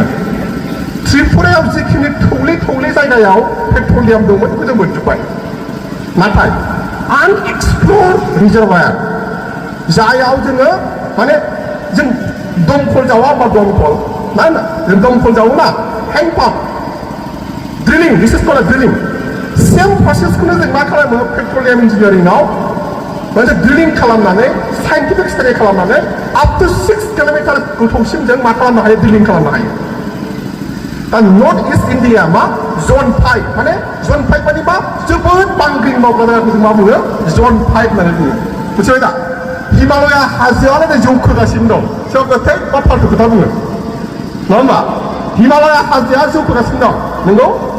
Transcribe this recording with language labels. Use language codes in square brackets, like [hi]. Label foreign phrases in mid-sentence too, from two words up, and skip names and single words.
[brx] त्रिपुरायाव जिखिनि थौले जायगायाव पेट्रलियाम दंमोन बेखौ जों मोनजोब्बाय नाथाय [en] unexplored reservoir [brx] जायाव जोङो माने जों दमखल जावा बा दमखल ना जों दमखल जावो ना [en] hand pump drilling this is called drilling same [brx] प्रसेसखौनो जों मा खालामो [en] petroleum engineeringao [brx] मोनसे ड्रिलिं खालामनानै [en] scientific study [brx] खालामनानै [en] up to [brx] 6 किल'मिटार गोथौसिम जों मा खालामनो हायो ड्रिलिं खालामनो हायो दा नर्थ इस्ट इण्डिया मा जन 5 माने जन 5 माने मा जोबोद बांग्रिं मावग्रा जायगाखौ जों मा बुङो जन 5 होननानै बुङो मिथिबाय दा हिमालया हाजोआनो नै जौखोगासिनो दं सोरबाथाय मा फाल्थु खोथा बुङो नङा होमबा हिमालया हाजोआ जौखोगासिनो दं नंगौ